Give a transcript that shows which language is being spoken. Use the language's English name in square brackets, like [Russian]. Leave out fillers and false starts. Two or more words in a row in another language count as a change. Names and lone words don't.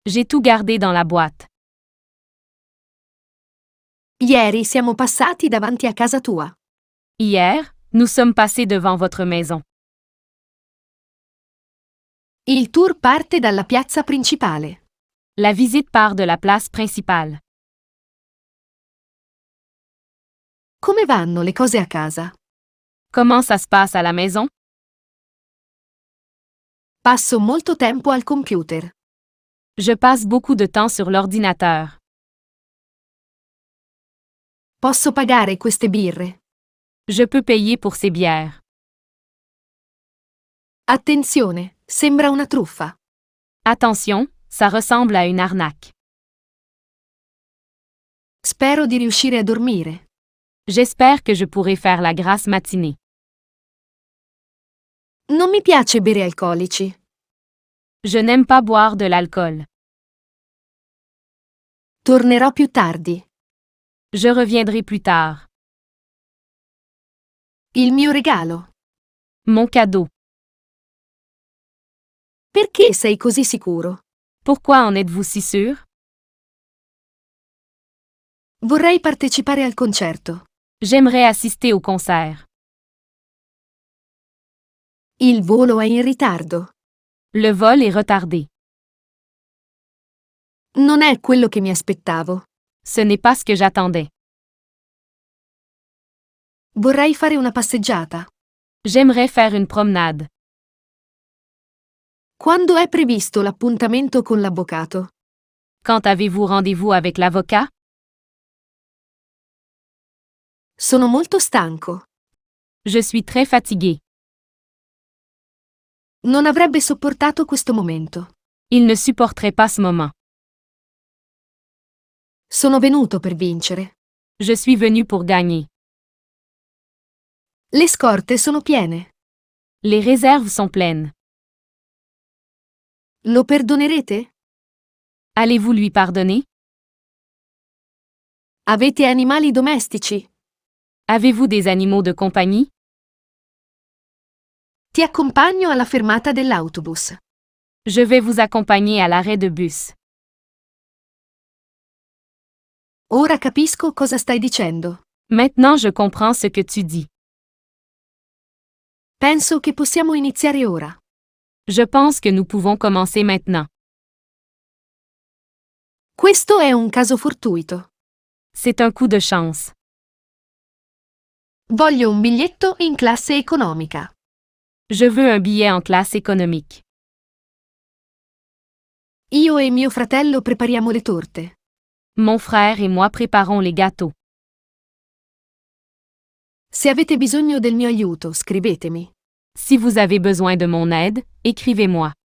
[French] J'ai tout gardé dans la boîte. [Italian] Ieri siamo passati davanti a casa tua. [French] Hier, nous sommes passés devant votre maison. [Italian] Il tour parte dalla piazza principale. [French] La visite part de la place principale. [Italian] Come vanno le cose a casa? [French] Comment ça se passe à la maison? [Italian] Passo molto tempo al computer. [French] Je passe beaucoup de temps sur l'ordinateur. [Italian] Posso pagare queste birre? [French] Je peux payer pour ces bières. [Italian] Attenzione, sembra una truffa. [French] Attention, ça ressemble à une arnaque. [Italian] Spero di riuscire a dormire. [French] J'espère que je pourrai faire la grasse matinée. [Italian] Non mi piace bere alcolici. [French] Je n'aime pas boire de l'alcool. [Italian] Tornerò più tardi. [French] Je reviendrai plus tard. [Italian] Il mio regalo. [French] Mon cadeau. [Italian] Perché sei così sicuro? [French] Pourquoi en êtes-vous si sûr? [Italian] Vorrei partecipare al concerto. [French] J'aimerais assister au concert. [Italian] Il volo è in ritardo. [French] Le vol est retardé. [Italian] Non è quello che mi aspettavo. [French] Ce n'est pas ce que j'attendais. [Italian] Vorrei fare una passeggiata. [French] J'aimerais faire une promenade. [Italian] Quando è previsto l'appuntamento con l'avvocato? [French] Quand avez-vous rendez-vous avec l'avocat? [Italian] Sono molto stanco. [French] Je suis très fatigué. [Italian] Non avrebbe sopportato questo momento. [French] Il ne supporterait pas ce moment. [Italian] Sono venuto per vincere. [French] Je suis venu pour gagner. [Italian] Le scorte sono piene. [French] Les réserves sont pleines. [Italian] Lo perdonerete? [French] Allez-vous lui pardonner? [Italian] Avete animali domestici? [French] Avez-vous des animaux de compagnie? [Italian] Ti accompagno alla fermata dell'autobus. [French] Je vais vous accompagner à l'arrêt de bus. [Italian] Ora capisco cosa stai dicendo. [French] Maintenant je comprends ce que tu dis. [Italian] Penso che possiamo iniziare ora. [French] Je pense que nous pouvons commencer maintenant. [Italian] Questo è un caso fortuito. [French] C'est un coup de chance. [Italian] Voglio un biglietto in classe economica. [French] Je veux un billet en classe économique. [Italian] Io e mio fratello prepariamo le torte. [French] Mon frère et moi préparons les gâteaux. [Italian] Se avete bisogno del mio aiuto, scrivetemi. [French] Si vous avez besoin de mon aide, écrivez-moi.